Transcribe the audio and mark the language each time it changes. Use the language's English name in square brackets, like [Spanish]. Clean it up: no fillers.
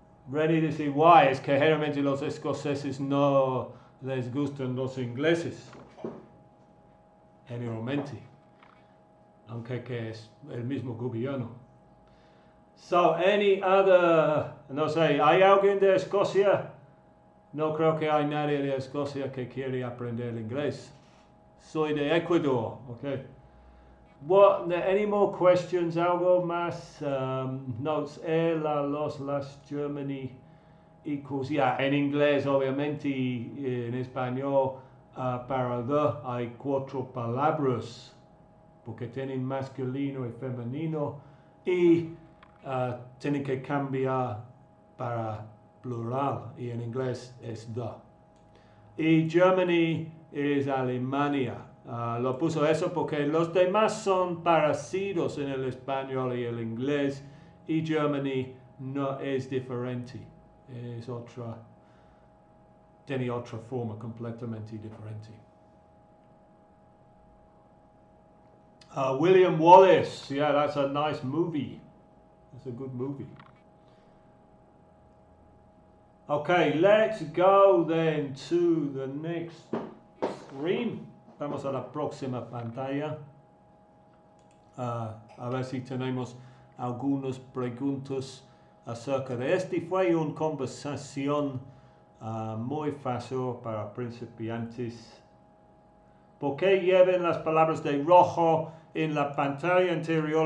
[English] Ready to see why? [Spanish] Es que generalmente los escoceses no les gustan los ingleses. Generalmente. Aunque que es el mismo gobierno. [English] So, any other, [Spanish] no sé, ¿hay alguien de Escocia? No creo que hay nadie de Escocia que quiere aprender inglés. Soy de Ecuador, okay. [English] What, any more questions? [Spanish] Algo más? Notes, los, las, [English] Germany equals, yeah, [Spanish] en inglés obviamente, en español, para the hay cuatro palabras, porque tienen masculino y femenino, y tienen que cambiar para plural, y en inglés es the. Y Germany es Alemania. Lo puso eso porque los demás son parecidos en el español y el inglés, y Germany no es diferente, es otra, tiene otra forma completamente diferente. [English] William Wallace, yeah, that's a nice movie. That's a good movie. Okay, let's go then to the next screen. [Spanish] Vamos a la próxima pantalla. A ver si tenemos algunas preguntas acerca de este. Fue una conversación muy fácil para principiantes. ¿Por qué llevan las palabras de rojo en la pantalla anterior?